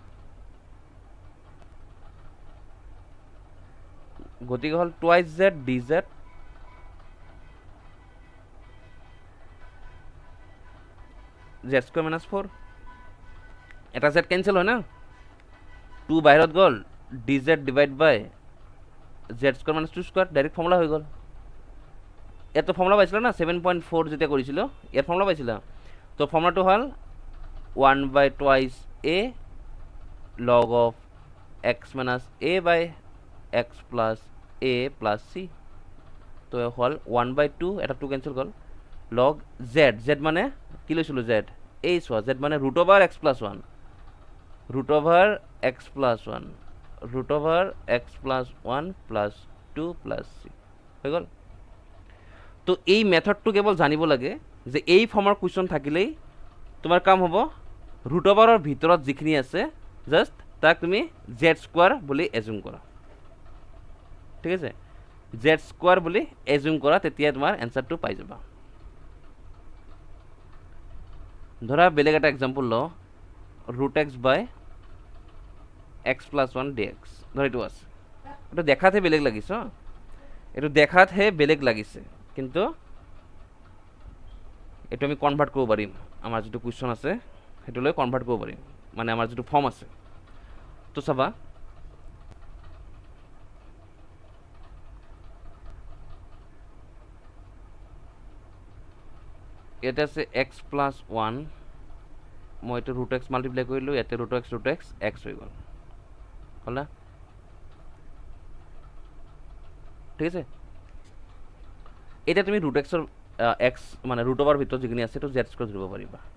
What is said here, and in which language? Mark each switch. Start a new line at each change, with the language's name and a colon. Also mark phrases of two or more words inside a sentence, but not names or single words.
Assamese: গতিকে হ'ল
English: twice z dz z square minus 4
Assamese: এটা z কেনসেল হয় না 2 বাহিৰত গ'ল
English: dz divide by z square minus 2 square direct formula
Assamese: হৈ গ'ল ইয়াতো ফৰ্মুলা পাইছিলা না 7.4 যেতিয়া কৰিছিলো ইয়াত ফৰ্মুলা পাইছিলা তো ফৰ্মুলাটো হ'ল
English: 1 by twice a log of x minus a by x plus a plus c
Assamese: তো হ'ল
English: 1 by 2
Assamese: এটা 2 কেনসেল গ'ল log z z মানে কি লৈছিলো z এই চোৱা z মানে
English: root over x plus 1 root over x plus 1 root over x plus 1 plus 2 plus c
Assamese: হৈ গ'ল তো এই মেথডটো কেৱল জানিব লাগে যে এই ফৰ্মৰ কুৱেশ্যন থাকিলেই তোমাৰ কাম হ'ব
English: root over
Assamese: ৰ ভিতৰত যিখিনি আছে জাস্ট তাক তুমি
English: z square
Assamese: বুলি এজুম কৰা ঠিক আছে
English: z square
Assamese: বুলি এজুম কৰা তেতিয়া তোমাৰ এনসাৰটো পাই যাবা ধৰা বেলেগ এটা এক্সাম্পল ল
English: root x by x plus 1 dx
Assamese: ধৰা এইটো আছে এটা দেখাতে বেলেগ লাগিছে এইটো দেখাতহে বেলেগ লাগিছে কিন্তু এইটো আমি কনভাৰ্ট কৰিব পাৰিম আমাৰ যেটো কুৱেশ্যন আছে হেতুলৈ কনভাৰ্ট কৰিব পাৰিম মানে আমাৰ যেটো ফৰ্ম আছে তো চাবা ইয়াতে আছে
English: x plus 1
Assamese: মই এটা
English: root x
Assamese: মাল্টিপ্লাই কৰিলোঁ ইয়াতে
English: root x x
Assamese: হৈ গ'ল হ'ল না ঠিক আছে এটা তুমি
English: root x
Assamese: ৰ x মানে
English: root over
Assamese: ভিতৰত যিখিনি আছে তো
English: z square
Assamese: ধৰিব পাৰিবা